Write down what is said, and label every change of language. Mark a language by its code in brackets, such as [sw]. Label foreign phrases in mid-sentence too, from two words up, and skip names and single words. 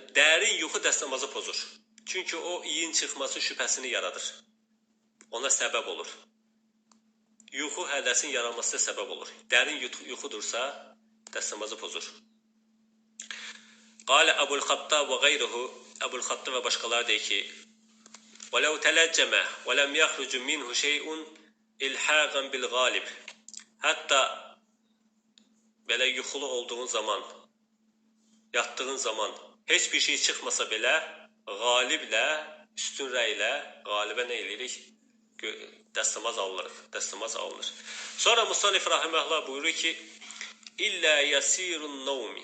[az] Dərin yuxu dəstəmazı pozur. Çünki o iyin çıxması şübhəsini yaradır. Ona səbəb olur. Yuxu hədəsin yaranmasına səbəb olur. Dərin yuxudursa, dəstəmazı pozur. Qalə Əbul-Xattab və qeyruhu, Əbul-Xattab və başqaları deyir ki, [ar] وَلَوْ تَلَجَّمَ وَلَمْ يَخْرُجُ مِنْهُ شَيْءٌ إِلْحَاقًا بِالْغَالِبِ. [az] Hətta belə yuxulu olduğun zaman, yatdığın zaman heç bir şey çıxmasa belə, qaliblə, üstün rəylə, qalibə nə eləyirik? Dəstəmaz alınır. Sonra Musannif rahimehullah buyurur ki, [ar] إلا يسير النوم.